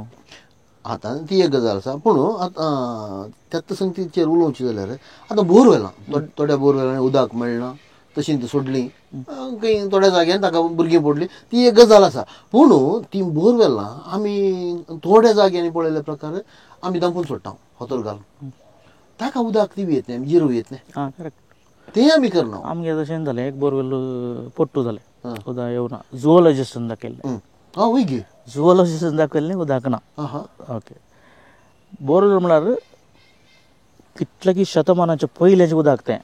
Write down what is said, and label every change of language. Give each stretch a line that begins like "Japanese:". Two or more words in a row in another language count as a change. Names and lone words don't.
Konkani: आतां ती एक गजाल आसा, पूण आतां त्याच संगतीचेर उलोवचें जाल्यार आतां बोरवेलां, थोड्या बोरवेलांनी उदक मेळना, तशीं ती सोडलीं, खंय थोड्या जाग्यार ताका भुरगीं पडलीं, ती एक गजाल आसा. पूण ती बोरवेलां आमी थोड्या जाग्यांनी पळयल्या प्रकार आमी दंपून सोडटा फातर घालून. ताका उदक ती येत नाही, जिरो येत नाही. करेक्ट, तें आमी करना. आमगे तशें जालें, एक बोरवेल पट्टू जालें, उदक येवना. झुओलॉजिस्टान दाखयलें. वय गे झुओलॉजिस्टान दाखयलें, उदक ना. ओके, बोरवेल म्हळ्यार कितल्या शतमानाच्या पयलेंचें उदक तें.